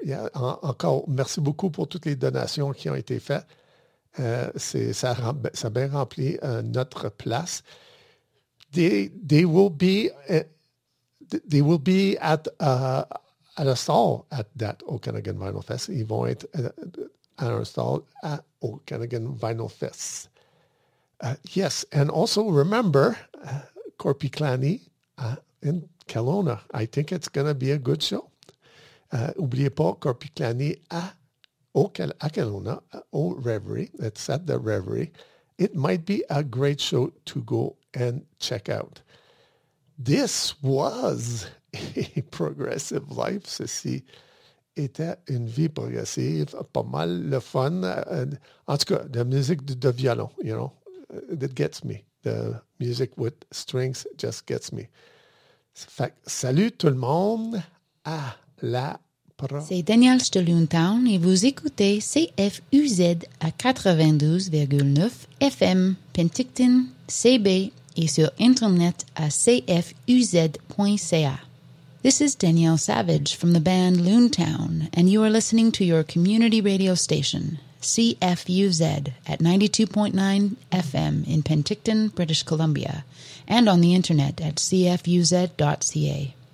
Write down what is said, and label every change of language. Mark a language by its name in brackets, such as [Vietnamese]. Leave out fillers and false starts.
[French] Yeah, encore, merci beaucoup pour toutes les donations qui ont été faites. Ça a bien rempli notre place. [English] They will be at a stall at that Okanagan Vinyl Fest. [French] Ils vont être [English] at a stall at Okanagan Vinyl Fest. Yes, and also remember Corpy Clanny in Kelowna. I think it's going to be a good show. [French] Oubliez pas Corpy Clanny à Kelowna, au Reverie. [English] It's at the Reverie. It might be a great show to go and check out. This was a progressive life. [French] Ceci était une vie progressive. Pas mal le fun. En tout cas, [English] the music [French] de violon, [English] you know, that gets me. The music with strings just gets me. [French] Fait, salut tout le monde. À la C'est Danielle Stolentown et vous écoutez CFUZ à 92,9 FM Penticton CB et sur Internet à cfuz.ca. [English] This is Danielle Savage from the band Loontown and you are listening to your community radio station, CFUZ at 92.9 FM in Penticton, British Columbia and on the Internet at cfuz.ca.